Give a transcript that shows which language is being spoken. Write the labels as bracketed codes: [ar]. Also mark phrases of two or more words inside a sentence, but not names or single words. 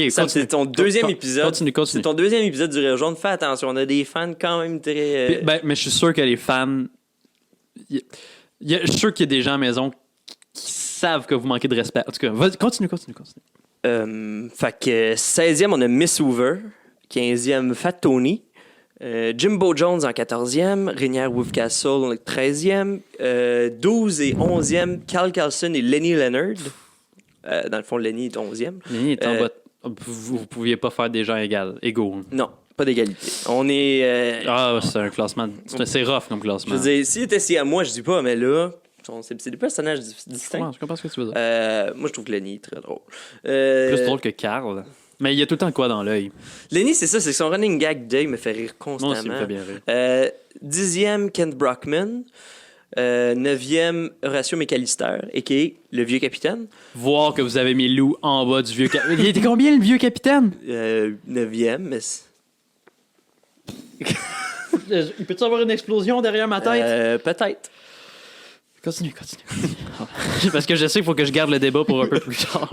[fr] Sam, c'est ton deuxième épisode. Continue. C'est ton deuxième épisode du Rire Jaune. Fais attention, on a des fans quand même très... Mais je suis sûr que les fans... Je suis sûr qu'il y a des gens à la maison qui savent que vous manquez de respect. En tout cas, continue. Fait que 16e, on a Miss Hoover. 15e, Fat Tony. Jimbo Jones en 14e. Rainière Wolfcastle en 13e. 12 et 11e, Cal Carlson et Lenny Leonard. Dans le fond, Lenny est 11e. Lenny est en bas. Vous ne pouviez pas faire des gens égaux. Non, pas d'égalité. On est... c'est un classement... C'est rough comme classement. Je veux dire, s'il était assis à moi, je dis pas, mais là... C'est des personnages distincts. Je comprends ce que tu veux dire. Moi, je trouve que Lenny est très drôle. Plus drôle que Carl. Mais il y a tout le temps quoi dans l'œil. Lenny, c'est ça, c'est que son [en] running gag [fr] d'œil me fait rire constamment. Moi aussi, il me fait bien rire. 10e, Kent Brockman. 9e, Horatio McAllister, a.k.a. le vieux capitaine. Voir que vous avez mis Lou en bas du vieux capitaine. Il était combien, le vieux capitaine? 9e, mais... Il peut-tu avoir une explosion derrière ma tête? Peut-être. Continue. Parce que je sais qu'il faut que je garde le débat pour un peu plus tard.